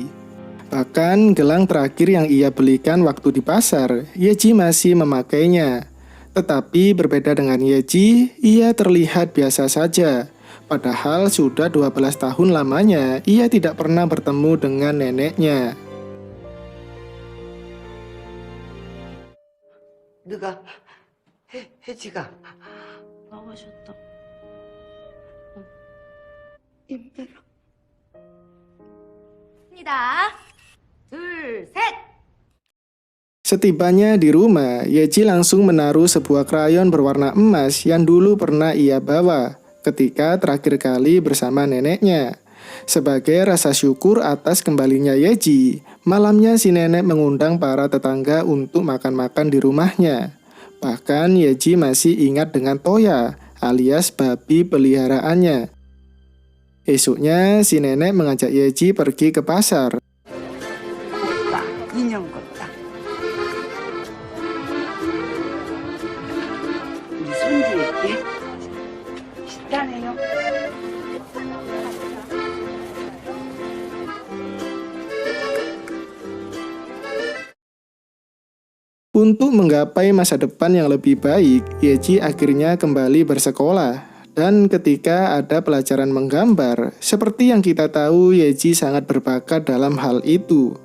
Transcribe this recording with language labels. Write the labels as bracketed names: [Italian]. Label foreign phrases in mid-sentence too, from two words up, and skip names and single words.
[Indonesian] Bahkan gelang terakhir yang ia belikan waktu di pasar, Yeji masih memakainya. Tetapi berbeda dengan Yeji, ia terlihat biasa saja. Padahal sudah 12 tahun lamanya ia tidak pernah bertemu dengan neneknya. [Korean] 누가 혜지가 나가셨다. 힘들어. 입니다. 둘, 셋! [Indonesian] Setibanya di rumah, Yeji langsung menaruh sebuah krayon berwarna emas yang dulu pernah ia bawa ketika terakhir kali bersama neneknya. Sebagai rasa syukur atas kembalinya Yeji, malamnya si nenek mengundang para tetangga untuk makan-makan di rumahnya. Bahkan Yeji masih ingat dengan Toya, alias babi peliharaannya. Esoknya si nenek mengajak Yeji pergi ke pasar. [Korean] 나 인형 같다. 우리 손주에게 식단해요. [Indonesian] Untuk menggapai masa depan yang lebih baik, Yeji akhirnya kembali bersekolah. Dan ketika ada pelajaran menggambar, seperti yang kita tahu, Yeji sangat berbakat dalam hal itu.